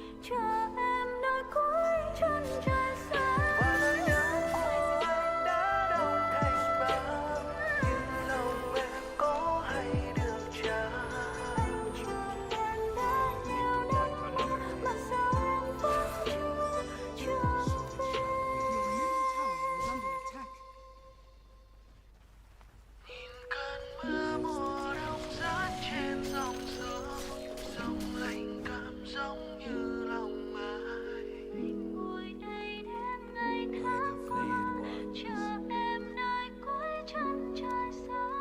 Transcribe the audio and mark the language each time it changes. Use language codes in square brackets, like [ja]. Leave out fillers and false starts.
[vi] chờ em nơi cuối chân trời xa. Và nỗi nhớ của anh đã đông thành băng, nhưng lòng em có hay được chờ. Anh chờ em đã nhiều năm mà sao em vẫn chưa về. [en] Your middle tower is under attack. [vi] Nhìn cơn mưa mùa đông rớt trên dòng sông, sông lạnh cảm giống như lòng ai. Anh ngồi đây đêm ngày tháng qua, chờ em nơi cuối chân trời xa.